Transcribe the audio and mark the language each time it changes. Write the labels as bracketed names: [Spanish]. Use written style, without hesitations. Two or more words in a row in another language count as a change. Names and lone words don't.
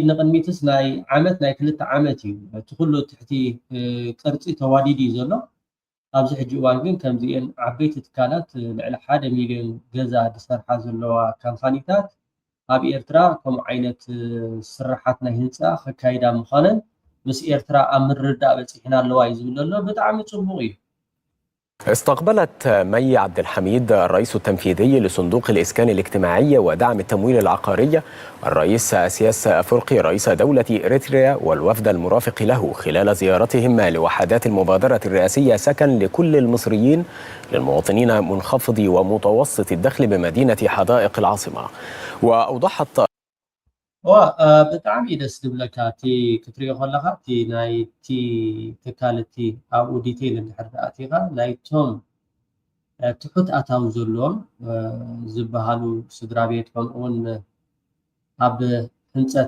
[Tigrinya] ንቅድሚትስ ናይ ዓመት ናይ 2 ዓመት እዩ እቲ ኩሉ ትሕቲ ቅርፂ ተዋዲድ እዩ ዘሎ ኣብዚ ሕጂ እዋን ግን ከምዚአን ዓበይቲ ትካላት ልዕሊ 1 ሚልዮን ገዛ ዝሰርሓ ዘለዋ ካምፓኒታት ኣብ ኤርትራ ከምኡ ዓይነት ስራሓት ናይ ህንፃ ከካይዳ ምዃነን ምስ ኤርትራ ኣብ ምርዳእ በፂሕና ኣለዋ እዩ ዝብል ዘሎ ብጣዕሚ ፅቡቅ እዩ [Arabic] استقبلت مي عبد الحميد الرئيس التنفيذي لصندوق الإسكان الاجتماعي ودعم التمويل العقاري الرئيس سياس أفورقي رئيس دولة إريتريا والوفد المرافق له خلال زيارتهم لوحدات المبادرة الرئاسية سكن لكل المصريين للمواطنين منخفضي ومتوسط الدخل بمدينة حدائق العاصمة. وأوضحت [Tigrinya] ብጣዕሚ ደስ ዝብለካ እቲ ክትሪኦ ከለካ እቲ ናይቲ ትካልቲ ኣብኡ ዲቴይል እንድሕር ኣቲኻ ናይቶም ትሑት ኣታዊ ዘለዎም ዝበሃሉ ስድራ ቤት ከምኡውን ኣብ ህንፀት